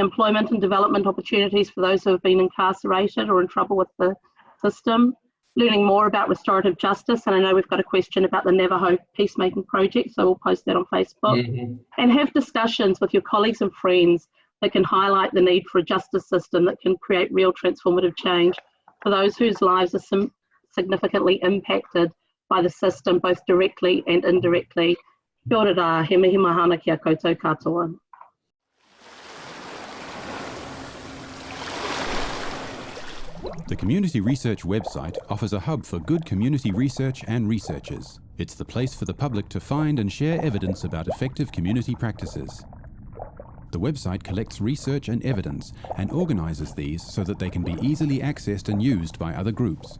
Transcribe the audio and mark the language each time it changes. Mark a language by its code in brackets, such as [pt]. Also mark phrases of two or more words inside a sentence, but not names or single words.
[en] employment and development opportunities for those who have been incarcerated or in trouble with the system, learning more about restorative justice, and I know we've got a question about the Navajo Peacemaking Project, so we'll post that on Facebook, and have discussions with your colleagues and friends that can highlight the need for a justice system that can create real transformative change for those whose lives are significantly impacted by the system, both directly and indirectly. [mi] Kia ora rā, he mihi mahana ki a koutou katoa. [en] The Community Research website offers a hub for good community research and researchers. It's the place for the public to find and share evidence about effective community practices. The website collects research and evidence and organises these so that they can be easily accessed and used by other groups.